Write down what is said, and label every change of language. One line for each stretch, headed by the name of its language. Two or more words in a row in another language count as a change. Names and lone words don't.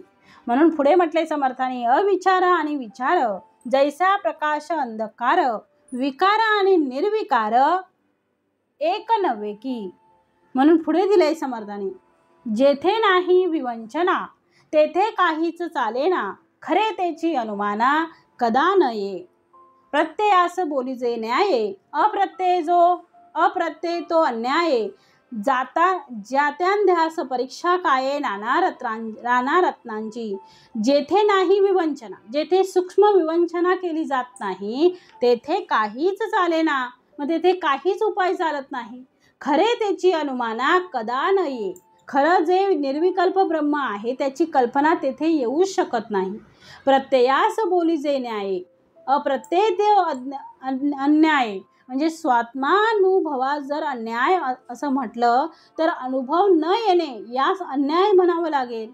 Marathi: म्हणून पुढे म्हटले समर्थाने, अविचार आणि विचार जैसा प्रकाश अंधकार, विकार आणि निर्विकार एक नव्हे की. म्हणून पुढे दिले समर्थाने, जेथे नाही विवंचना तेथे काहीच चालेना, खरे त्याची अनुमाना कदा न ये. प्रत्ययास बोलीजे न्याये, अप्रत्यय तो अन्याये. ज्यात्यांध्यास परीक्षा काये नाना रत्नांची. जेथे नाही विवंचना, जेथे सूक्ष्म विवंचना केली जात नाही तेथे काहीच चालेना, मग तेथे काहीच उपाय चालत नाही. खरे त्याची अनुमाना कदा न ये. खरं जे निर्विकल्प ब्रह्म आहे त्याची कल्पना तेथे येऊ शकत नाही. प्रत्ययास बोलीजे न्याये, अप्रत्यय ते अन्याय. म्हणजे स्वात्मानुभवात जर अन्याय असं म्हटलं तर अनुभव न येणे यास अन्याय म्हणावं लागेल.